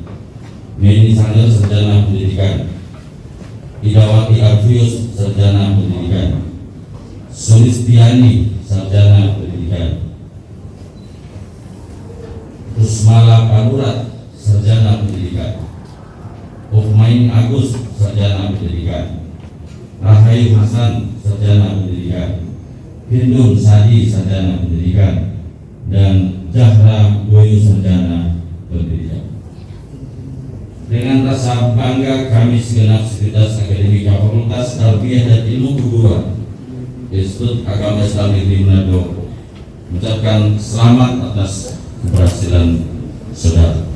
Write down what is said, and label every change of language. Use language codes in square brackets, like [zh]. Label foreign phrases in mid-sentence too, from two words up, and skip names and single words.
[id] Meni Sanger, sarjana pendidikan. Idawati Alfius, sarjana pendidikan. Sulistiani, sarjana pendidikan. Rusmala Panurat, sarjana pendidikan. Ukmain Agus, sarjana pendidikan. Rahayu Hasan, sarjana pendidikan. Hindun Sadi, sarjana pendidikan. Dan Zahra Goyu, sarjana pendidikan. Dengan rasa bangga kami segenap Sekretariat Akademika Fakultas Tarbiyah dan Ilmu Keguruan Institut Agama Islam Negeri Manado mengucapkan selamat atas keberhasilan saudara.